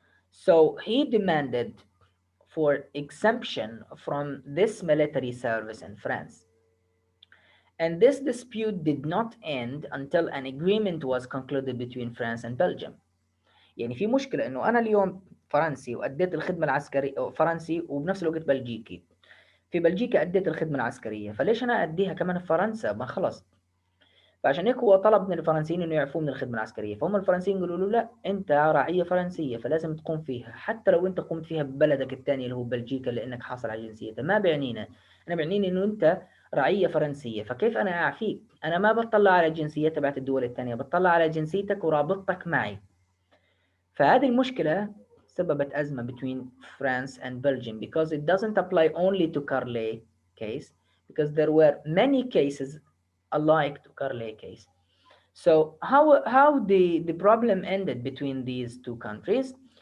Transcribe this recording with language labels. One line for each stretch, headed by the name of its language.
English: So he demanded for exemption from this military service in France. And this dispute did not end until an agreement was concluded between France and Belgium.
Arabic: يعني في مشكلة إنه أنا اليوم فرنسي وأديت الخدمة العسكرية فرنسي وبنفس الوقت بلجيكي. في بلجيكا أديت الخدمة العسكرية، فليش أنا أديها كمان في فرنسا؟ ما خلص. فعشان هيك هو طلب من الفرنسيين إنه يعفوه من الخدمة العسكرية، فهم الفرنسيين قالوا له لا، أنت رعية فرنسية فلازم تقوم فيها، حتى لو أنت قمت فيها ببلدك الثاني اللي هو بلجيكا لأنك حاصل على جنسيتها، ما بيعنينا. أنا بيعنيني إنه أنت رعية فرنسية، فكيف أنا أعفيك؟ أنا ما بطلع على الجنسية تبعت الدول الثانية، بطلع على جنسيتك ورابطتك معي. فهذه المشكلة سببت أزمة
English: between France and Belgium because it doesn't apply only to Carlet case, because there were many cases alike to Carlet case. So how the problem ended between these two countries?